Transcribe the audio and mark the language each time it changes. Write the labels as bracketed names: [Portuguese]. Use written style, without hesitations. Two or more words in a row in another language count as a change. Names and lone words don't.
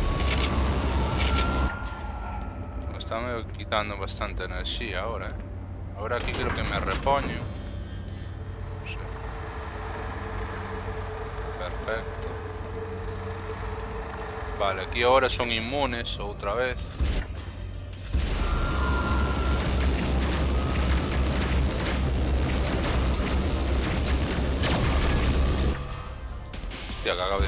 [Spanish] Estame quitando bastante enerxía ahora, Ahora aquí creo que me repoño. Sí. Perfecto. Vale, aquí ahora son inmunes [Galician] outra vez. [Spanish] Hostia, que acabo de...